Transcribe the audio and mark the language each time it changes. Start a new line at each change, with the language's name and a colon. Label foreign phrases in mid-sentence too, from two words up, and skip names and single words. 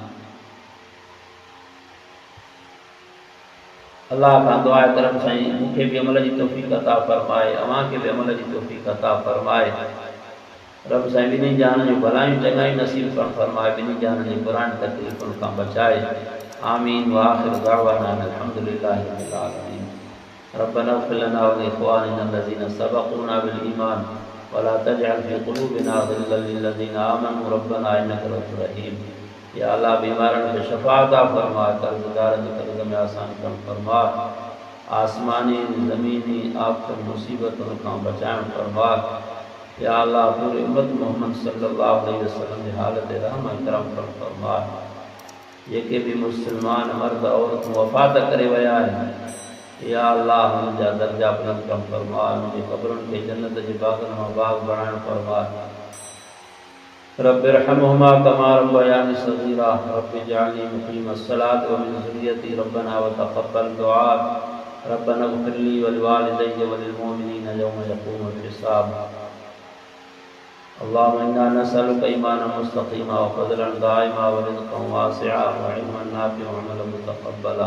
Sindhi: अल्लाह खां दुआ तरफ़ साईं मूंखे बि अमल जी तौफ़ीक़ अता फ़रमाए, अव्हां खे बि अमल जी तौफ़ीक़ अता फ़रमाए। रब साईं बिनी जान जो भलायूं चङाई नसीब करण फरमाए, बिनी जान जी पुराणी तकलीफ़ुनि खां बचाए। आमीन।
Arabic: وآخر دعوانا الحمد لله رب العالمين ربنا اغفر لنا ولإخواننا الذين سبقونا بالإيمان ولا تجعل في قلوبنا غلا للذين آمنوا ربنا إنك رءوف رحيم.
Sindhi: या अल्लाह बीमारनि खे शफ़ा अता फरमा, कर्ज़दारनि जे कर्ज़ में आसानी करण फरमा, आसमानी ज़मीनी आफ़तुनि मुसीबतुनि खां बचाइण फरमा। या अल्लाह पूरी उम्मत मोहम्मद
Arabic: صلى الله عليه وسلم
Sindhi: जी हालत रहम ऐं करम करण फरमा। जेके भी मुसलमान मर्द औरतूं वफ़ात करे विया आहिनि, या अल्लाह उनजा दर्जा बुलंद करण फरमा, उनजी क़ब्रुनि खे जन्नत जे बाग़नि मां बाग़ बणाइण फरमा।
Arabic: رب ارحمهما كما ربياني صغيرا. رب اجعلني مقيم الصلاة ومن ذريتي ربنا وتقبل دعاء. ربنا اغفر لي ولوالدي وللمؤمنين يوم يقوم الحساب. اللهم إنا نسألك إيمانا مستقيما وفضلا دائما ورزقا واسعا وعلما نافعا وعملا متقبلا.